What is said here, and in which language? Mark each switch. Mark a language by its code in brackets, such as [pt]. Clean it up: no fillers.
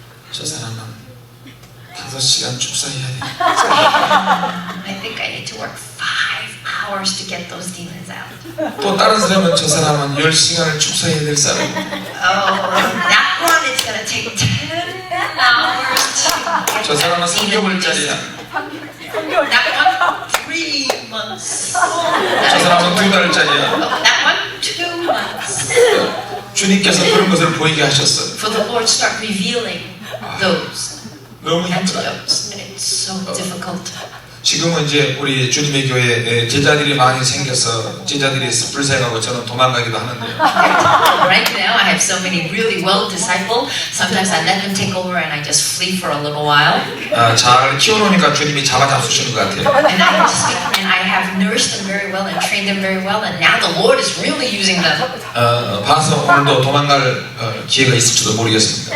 [ko] 저 사람은 5시간 축사해야 돼. [en] I think I need to work 5 hours to get those demons out. [ko] 또 다른 사람은 저 사람은 10시간을 축사해야 될 사람. [en] That one is gonna take 10 hours to [ko] 저 사람은 [en] get that [ko] 3개월짜리야. [en] That one, 3 months. [ko] 저 사람은 2달짜리야. [en] That one, 2 months. [ko] 주님께서 그런 것을 보이게 하셨어요. [en] For the Lord start revealing those [ko] 너무 힘들어요. [en] antidotes, and it's so difficult. [ko] 지금은 이제 우리 주님의 교회에 제자들이 많이 생겨서 제자들이 불쌍하고 저는 도망가기도 하는데요. [en] Right now, I have so many really well discipled. Sometimes I let them take over, and I just flee for a little while. [ko] 잘 키워놓으니까 주님이 잡아주시는 것 같아요. [en] And I have nourished them very well and trained them very well, and now the Lord is really using them. [ko] 봐서 오늘도 도망갈 기회가 있을지도 모르겠습니다.